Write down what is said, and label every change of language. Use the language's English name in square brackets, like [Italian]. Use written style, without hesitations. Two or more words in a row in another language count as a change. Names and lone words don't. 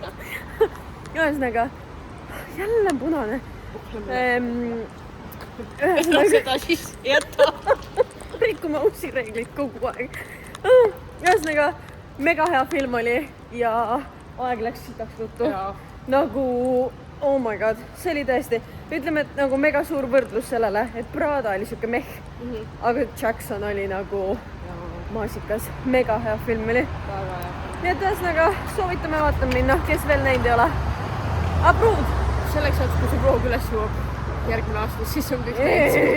[Estonian] Ühesõnaga, jälle punane. Seda siis jätta. Rikkume uusi reegleid kogu aeg. Ühesõnaga, mega hea film oli ja aeg läks sitaks tuttu. Nagu, [English] oh my god, [Estonian] see oli tõesti. Ütleme, et nagu mega suur võrdlus sellele, et Prada oli siuke meh, aga Jackson oli nagu maasikas. Mega hea film oli. Nii et ühesõnaga, soovitame vaatama minna, kes veel näinud ei ole. Approod! Selleks ajaks, kui see vlog üles jõuab järgmine aasta, siis on kõik näinud.